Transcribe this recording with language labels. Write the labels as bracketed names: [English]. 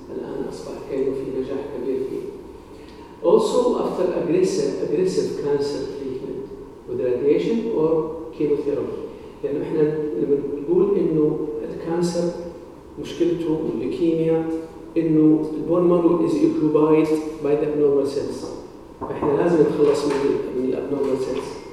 [Arabic] الآن أصبح كانوا في نجاح كبير فيه. [English] Also, after aggressive cancer treatment with radiation or chemotherapy. [Arabic] يعني إحنا لما نقول إنه الكانسر مشكلته الليكيميا إنه البون مارو [English] is occupied by the abnormal cells. [Arabic] فاحنا لازم نتخلص من الابنورمال سيلز.